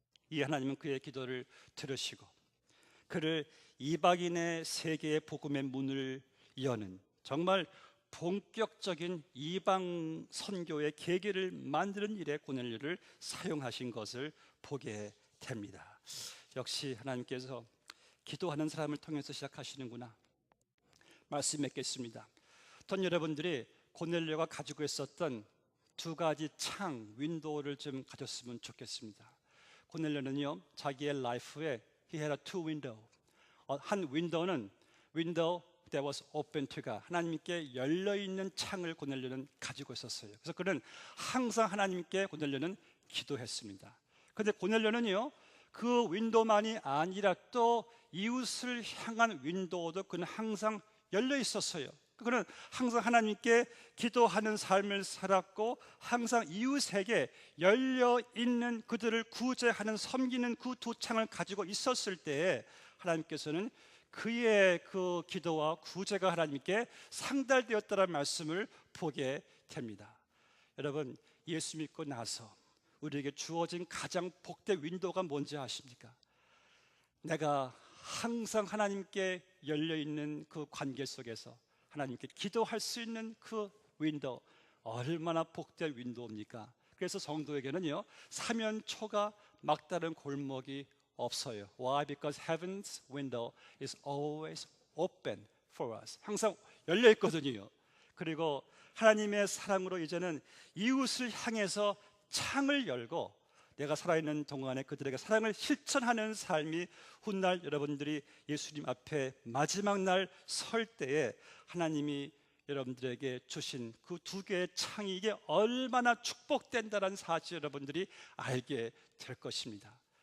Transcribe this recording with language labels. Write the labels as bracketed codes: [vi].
[ko] 이 하나님은 그의 기도를 들으시고 그를 이방인의 세계의 복음의 문을 여는 정말 본격적인 이방 선교의 계기를 만드는 일에 고넬료를 사용하신 것을 보게 됩니다. 역시 하나님께서 기도하는 사람을 통해서 시작하시는구나. 말씀 맺겠습니다. 전 여러분들이 고넬료가 가지고 있었던 두 가지 창, 윈도우를 좀 가졌으면 좋겠습니다. 고넬료는요, 자기의 라이프에 [en] he had a two window. [ko] 한 윈도우는 [en] window that was open to God. [ko] 하나님께 열려 있는 창을 고넬료는 가지고 있었어요. 그래서 그는 항상 하나님께 고넬료는 기도했습니다. 그런데 고넬료는요, 그 윈도우만이 아니라 또 이웃을 향한 윈도우도 그는 항상 열려 있었어요. 그는 항상 하나님께 기도하는 삶을 살았고 항상 이웃에게 열려 있는 그들을 구제하는 섬기는 그 두 창을 가지고 있었을 때에 하나님께서는 그의 그 기도와 구제가 하나님께 상달되었다는 말씀을 보게 됩니다. 여러분, 예수 믿고 나서 우리에게 주어진 가장 복된 윈도우가 뭔지 아십니까? 내가 항상 하나님께 열려있는 그 관계 속에서 하나님께 기도할 수 있는 그 윈도우, 얼마나 복된 윈도우입니까? 그래서 성도에게는요, 사면초가 막다른 골목이 없어요. [en] Why? Because heaven's window is always open for us. [ko] 항상 열려 있거든요. 그리고 하나님의 사랑으로 이제는 이웃을 향해서 창을 열고 내가 살아있는 동안에 그들에게 사랑을 실천하는 삶이 훗날 여러분들이 예수님 앞에 마지막 날 설 때에 하나님이 여러분들에게 주신 그 두 개의 창이 이게 얼마나 축복된다는 사실 여러분들이 알게 될 것입니다.